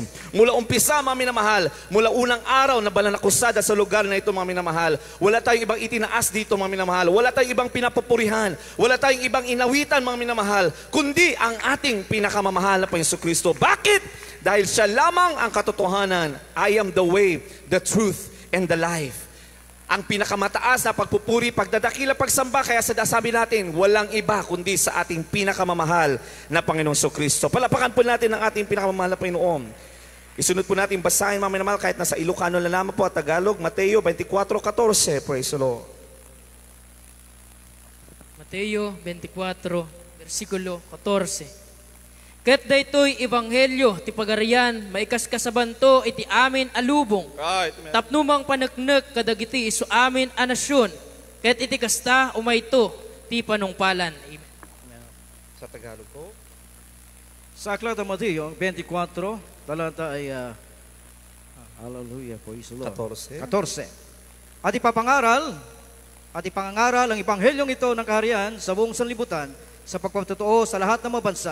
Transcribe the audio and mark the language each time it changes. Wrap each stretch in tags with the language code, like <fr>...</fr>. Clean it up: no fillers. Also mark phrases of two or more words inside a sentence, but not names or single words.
<tl>Mula umpisa, mga minamahal, mula unang araw na banal na krusada sa lugar na ito, mga minamahal, wala tayong ibang itinaas dito, mga minamahal. Wala tayong ibang pinapupurihan. Wala tayong ibang inawitan, mga minamahal, kundi ang ating pinakamamahal na Panginoon Kristo. Bakit? Dahil siya lamang ang katotohanan.</tl> <en>I am the way, the truth, and the life.</en> <tl>Ang pinakamataas na pagpupuri, pagdadakila, pagsamba, kaya sabi natin, walang iba kundi sa ating pinakamamahal na Panginoong Kristo. Palapakan po natin ang ating pinakamamahal na Panginoon. Isunod po natin basahin, mga minamahal, kahit nasa Ilocano na lamang po at Tagalog, Mateo 24:14.</tl> <en>Praise the Lord.</en> <ilo>Mateo 24, versikulo 14. Ket daytoy ebanghelyo ti pagarian maikaskasabanto iti amin alubong.</ilo> <en>Right.</en> <ilo>Tapnumang paneknek kadagiti isu amin a nasyon. Ket iti kasta umayto ti panungpalan. Amen.</ilo> <tl>Sa Tagalog po. Sa aklat ng Mateo 24, talata ay hallelujah,</tl> <en>praise the Lord.</en> <tl>14. At ipangangaral ang ebanghelyong ito ng kaharian sa buong sanlibutan sa pagpapatotoo sa lahat ng mga bansa.</tl>